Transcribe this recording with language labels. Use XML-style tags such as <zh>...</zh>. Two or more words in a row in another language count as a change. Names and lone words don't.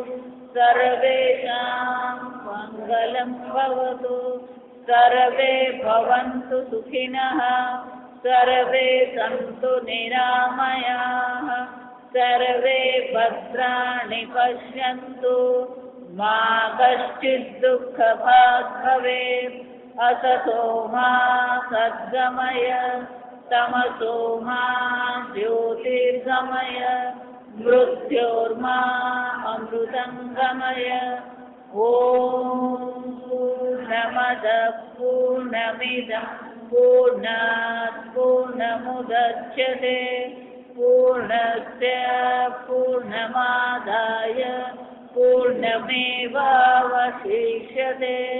<sa>सर्वेषां मंगलं भवतु सर्वे भवन्तु सुखिनः सर्वे सन्तु निरामयाः सर्वे भद्राणि पश्यन्तु मा कश्चिद दुःखभाग भवेत् असतो मा सद्गमय तमसो मा ज्योतिर्गमय मृत्योर्मा अमृतंगमय ओम पूर्णमद पूर्णमिदं पूर्णात् पूर्णमुदच्यते पूर्णस्य पूर्णमादाय पूर्णमेवावशिष्यते</sa>